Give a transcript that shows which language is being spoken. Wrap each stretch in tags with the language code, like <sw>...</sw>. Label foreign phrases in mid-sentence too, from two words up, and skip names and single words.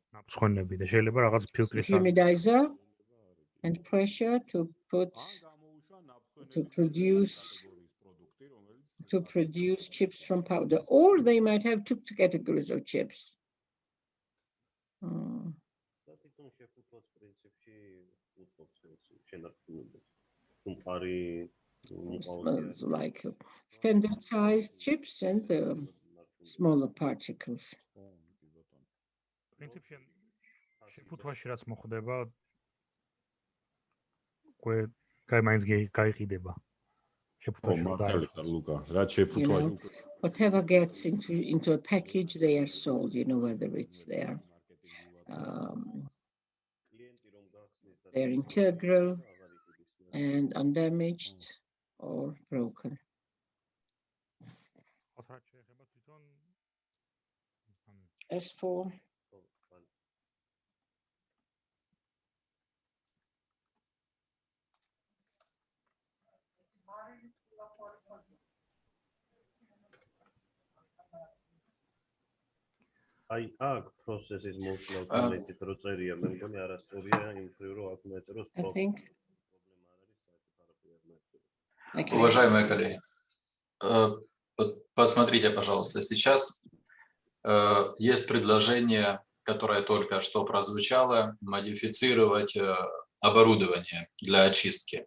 <en>Humidizer and pressure to produce chips from powder, or they might have two categories of chips. Like standard sized chips and smaller particles.</en> <ka>შეფუთვაში რაც მოხდება, უკვე მაინც გაიყიდება.</ka> <en>Whatever gets into a package, they are sold, you know, whether it's they're integral and undamaged or broken. As for</en> <ka>აი აქ process-ის მოსვლა კომენტით რო წერია, მე მგონი არასწორია იმ ხრივ რომ აქ მეწეროს</ka> <ru>Уважаемые коллеги, посмотрите, пожалуйста, сейчас есть предложение, которое только что прозвучало, модифицировать оборудование для очистки.</ru>